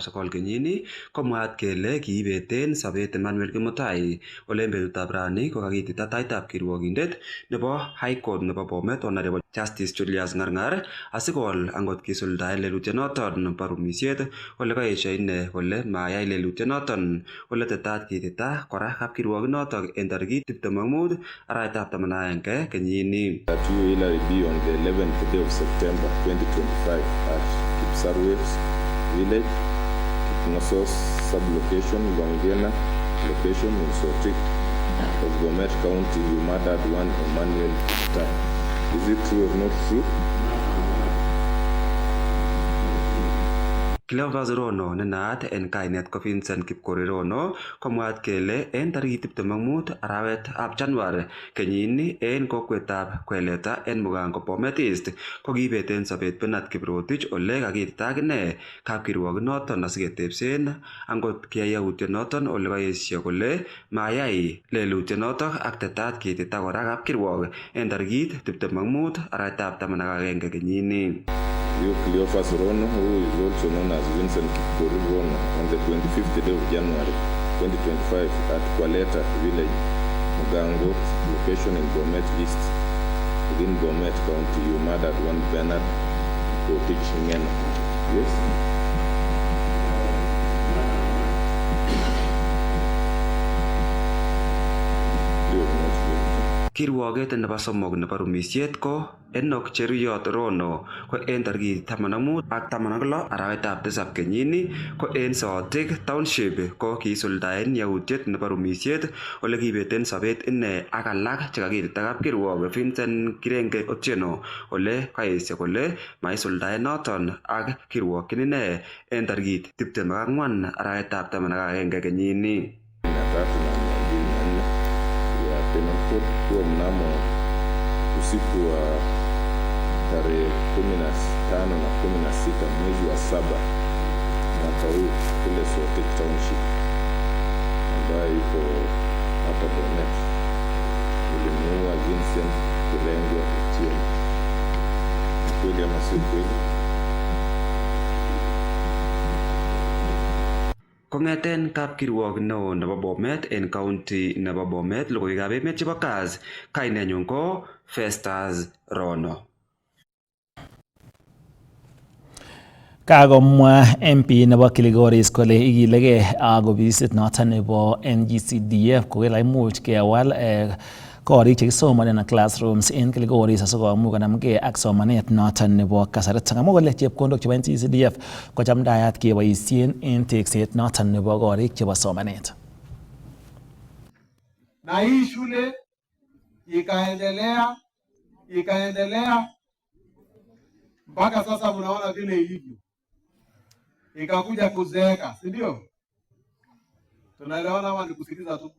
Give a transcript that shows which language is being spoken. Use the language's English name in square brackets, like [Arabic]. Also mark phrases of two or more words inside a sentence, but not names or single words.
[Kipsigis] 9 kenyini komwaat kele kiibeten sobet Emmanuel Kimutai ole en betutab rani ko kakitita taitab kirwokindet nebo High Court nebo Bomet Honorable Justice Julius Ngarngar asikowal angot kisuldaen lelutyonoton bo rumisiet ole kaesio ine kole mayai lelutyonoton ole tetat kitita kora kapkirwokinoton en tarikit 25 arawetab 11 kenyini. [English] That you Hillary B on the 11th day of September 2025 at Kipsarwet village, Kipnosos sub-location, Wangena location in Sotik of Bomet County, you murdered one Emmanuel Kimutai. Is it true or not true? [Kipsigis] Cleophas Rono nenaat en kainet ko Vincent Kipkorir Rono komwaat kele en tarikit 25 arawet ab Januari kenyini en kokwetab Kweleta en Mugango Bomet East ko kiibeten sobet Bernard Kiprotich ole kakitita akine kapkirwokinoton asiketebsen angot kiyai yautyonoton ole kaesio kole mayai lelutyonoton ak tetat kitita kora kapkirwok en tarikit 25 arawetab 11 kenyini. [English] You Cleophas Rono, who is also known as Vincent Kipkorir Rono, on the 25th day of January 2025 at Kwaleta village, Mugango, location in Bomet East, within Bomet County, you murdered one Bernard Kiprotich Ngeno. Yes? [Kipsigis] Kirwoket nebo somok nebo rumisiet ko Enoch Cheruyot Rono ko en tarikit 15 ak 16 arawetab 7 kenyini ko en Sotik Township ko kiisuldaen yautiet nebo rumisiet ole kiibeten sobet ine ak alak chekakitita kapkirwok Vincent Kirenge Otieno ole kaesio kole maisuldaen noton ak kirwokyin ine en tarikit 24 arawetab 11 kenyini. [Swahili] Kwa mnamo usiku wa tarehe 15 na 16 mwezi wa 7 mwaka huu kule Sotik Township ambayo iko hapa Bomet, ulimuua Vincent Kirenge Otieno. Kweli ama si kweli? [Kipsigis] Kongeten kapkirwok neo nebo Bomet en county nebo Bomet logoiwekab emet chebo Kass, kainenyun ko Festus Rono. Kakomwa MP nebo Kilgoris kole ikilegei ofisit noton nebo NGCDF kokele imuch kewal korik chekisomanen classrooms en Kilgoris asikomuch konamgei ak somanet noton nebo kasari. Kamwa kole chepkondok chebo NGCDF kochamdayat keboisien en tekset noton nebo korik chebo somanet. [Swahili] Na hii shule ikaendelea mpaka sasa mnaona vile ilivyo, ikakuja kuzeeka, si ndio? Tunaelewana ama ni kusikiliza tu?